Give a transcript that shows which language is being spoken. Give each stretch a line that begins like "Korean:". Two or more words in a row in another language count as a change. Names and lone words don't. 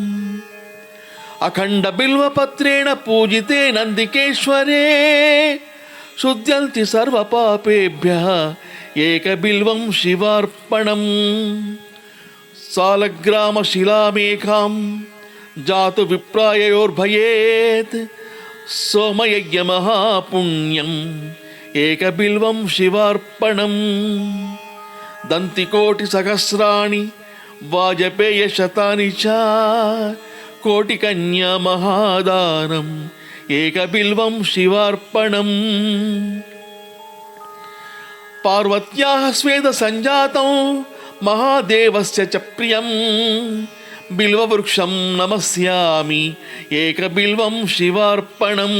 Sanskrit: अखण्डबिल्वपत्रेण पूजिते नन्दिकेश्वरे शुद्ध्यन्ति सर्वपापेभ्यः एकबिल्वं शिवार्पणम् सालग्रामशिलामेकां जातु विप्राययोर्भयेत् सोमयज्ञमहापुण्यम् ఏకబిల్వం శివార్పణం. దంతికోటిసహస్రాణి వాజపేయశతాని చ కోటికన్యా మహాదానం ఏకబిల్వం శివార్పణం. పార్వత్యాః స్వేద సంజాతం మహాదేవస్య చ ప్రియం బిల్వవృక్షం నమస్యామి ఏకబిల్వం శివార్పణం.